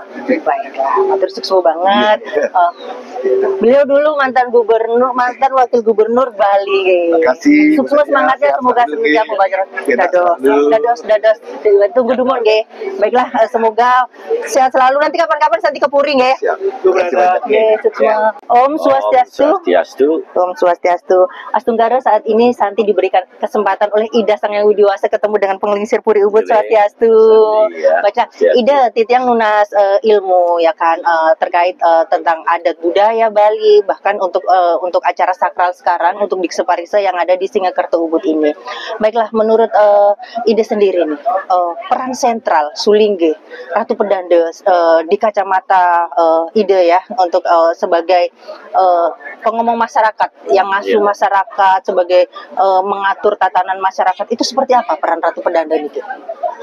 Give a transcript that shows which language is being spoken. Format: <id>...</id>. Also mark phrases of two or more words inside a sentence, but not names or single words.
<id>Terus sukses banget. Beliau dulu mantan wakil gubernur Bali. Terima kasih. Sukses semangatnya, semoga semenjak pembacaan dados. Tunggu dulu nggih. Baiklah, semoga sehat selalu. Nanti kapan-kapan Santi ke Puri nggih.</id> <ban>Om Swastiastu. Om Swastiastu. Astenggara,</ban> <id>saat ini Santi diberikan kesempatan oleh Ida Sang Yang Widiwasa ketemu dengan penglingsir Puri Ubud. Swastiastu. Baca Ida,</id> <ban>Titiang nunas</ban> <id>ilmu ya kan terkait tentang adat budaya Bali, bahkan untuk acara sakral sekarang untuk Dikse Parikse yang ada di Singakerto Ubud ini. Baiklah, menurut Ida sendiri nih, peran sentral Sulinggi Ratu Pedande di kacamata Ida ya untuk sebagai pengomong masyarakat yang ngasuh masyarakat, sebagai mengatur tatanan masyarakat, itu seperti apa peran Ratu Pedande ini?</id>